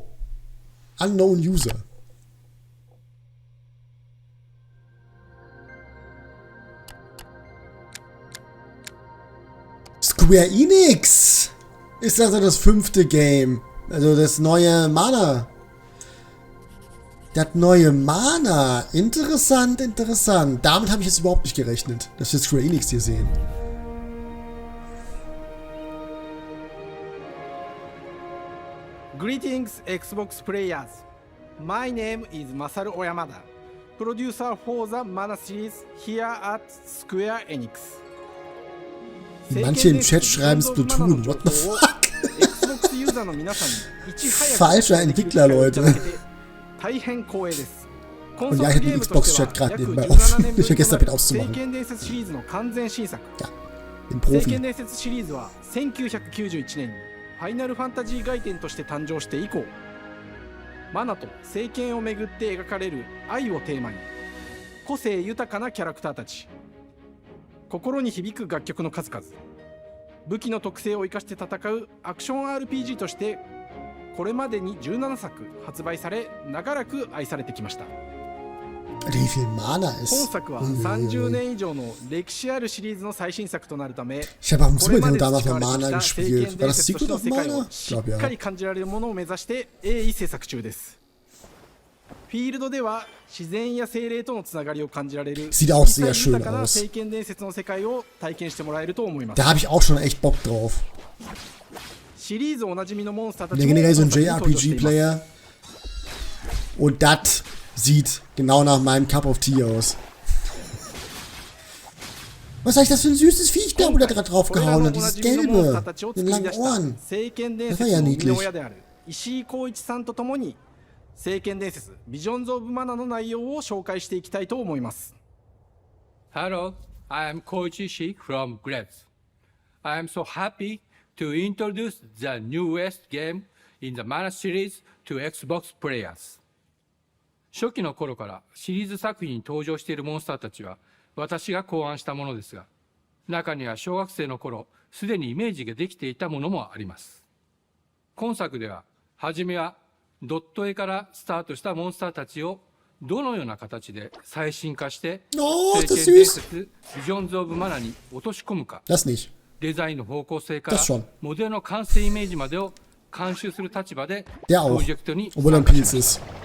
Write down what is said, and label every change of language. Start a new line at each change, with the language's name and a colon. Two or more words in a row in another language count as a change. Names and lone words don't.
German: Unknown User. Square Enix! Ist also das 5. Game. Also das neue Mana. Das neue Mana. Interessant, interessant. Damit habe ich jetzt überhaupt nicht gerechnet, dass wir Square Enix hier sehen.
English: Greetings, Xbox players. My name is Masaru Oyamada, producer for the Mana series here at Square Enix.
German: Manche im Chat schreiben Splatoon.
English: What the fuck?
German: Falscher Entwickler, Leute. Und ja, ich hatte den Xbox-Chat gerade nebenbei offen. Ich vergesse damit auszumachen. Ja, den Profi.
Japanese: ファイナルファンタジー外典として誕生して以降、マナと政権をめぐって描かれる愛をテーマに、個性豊かなキャラクターたち、心に響く楽曲の数々、武器の特性を生かして戦うアクション RPG としてこれまでに17作発売され、長らく愛されてきました。
German: Wie viel Mana
Japanese: 本
German: ist.
Japanese: 作は30年以上の歴史あるシリーズの最新作となるため、
German: Ich habe auf dem
Japanese: これ
German: Super
Japanese: まで
German: Nintendo
Japanese: 培
German: damals
Japanese: わ
German: mal
Japanese: れて
German: Mana
Japanese: きた聖
German: gespielt.
Japanese: 剣
German: War
Japanese: 伝
German: das
Japanese: 説として
German: Secret
Japanese: の
German: of
Japanese: 世界
German: Mana?
Japanese: を
German: Ich
Japanese: し
German: glaube
Japanese: っか
German: ja.
Japanese: り感じられるものを目指して鋭意制作中です。フィールドでは自然や精霊とのつながりを感じられる
German: Sieht auch sehr schön
Japanese: 豊かな
German: aus.
Japanese: 聖剣伝説の世界を体験してもらえると思います。
German: Da habe ich auch schon echt Bock drauf.
Japanese: シリーズおなじみのモンスターた
German: Ich
Japanese: ち
German: bin
Japanese: も
German: generell so ein
Japanese: 本作に登場しています。
German: JRPG-Player. Und das sieht genau nach meinem
English: Cup of Tea
German: aus. Was ist das für ein süßes Viech da, wo der gerade draufgehauen hat? Dieses gelbe, mit den langen Ohren.
Japanese: 聖剣伝
German: Das
Japanese: 説
German: war ja
Japanese: の生みの
German: niedlich.
Japanese: 親である石井浩一さんとともに、聖剣伝説ビジョンズ・オブ・マナの内容を紹介していきたいと思います。
English: Hello, I am Koichi Ishii from Gretz. I am so happy to introduce the newest game in the Mana series to Xbox players.
Japanese: 初期の頃からシリーズ作品に登場しているモンスターたちは私が考案したものですが、中には小学生の頃すでにイメージができていたものもあります。今作では初めはドット絵からスタートしたモンスターたちをどのような形で最新化して聖剣伝説ビジョンズ・オブ・マナに落とし込むか、デザインの方向性からモデルの完成イメージまでを監修する立場でプロジェクトに参加しました。